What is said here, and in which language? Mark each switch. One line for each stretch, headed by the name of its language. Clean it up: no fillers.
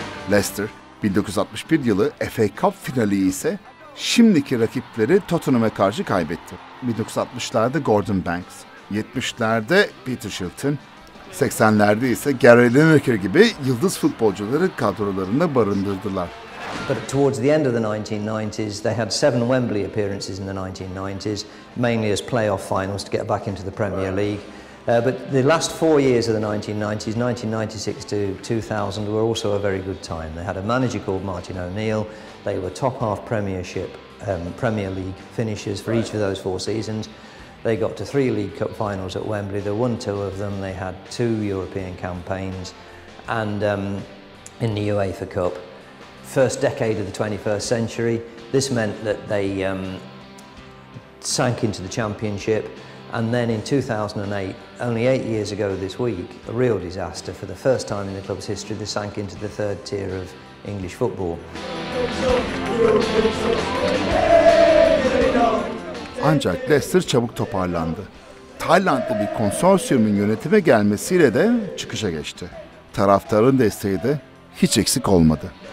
Turkish: Leicester, 1961 yılı FA Cup finali ise şimdiki rakipleri Tottenham'a karşı kaybetti. 1960'larda Gordon Banks, 70'lerde Peter Shilton, 80'lerde ise Gary Lineker gibi yıldız futbolcuları kadrolarında barındırdılar.
English: But towards the end of the 1990s, they had 7 Wembley appearances in the 1990s, mainly as playoff finals to get back into the Premier League. But the last 4 years of the 1990s, 1996 to 2000, were also a very good time. They had a manager called Martin O'Neill. They were top half Premiership, Premier League finishers for each of those 4 seasons. They got to 3 League Cup finals at Wembley. They won 2 of them. They had 2 European campaigns, and in the UEFA Cup. First decade of the 21st century, this meant that they sank into the Championship, and then in 2008, only 8 years ago this week, a real disaster. For the first time in the club's history, they sank into the 3rd tier of English football.
Turkish: Ancak Leicester çabuk toparlandı. Taylandlı bir konsorsiyumun yönetime gelmesiyle de çıkışa geçti. Taraftarın desteği de hiç eksik olmadı.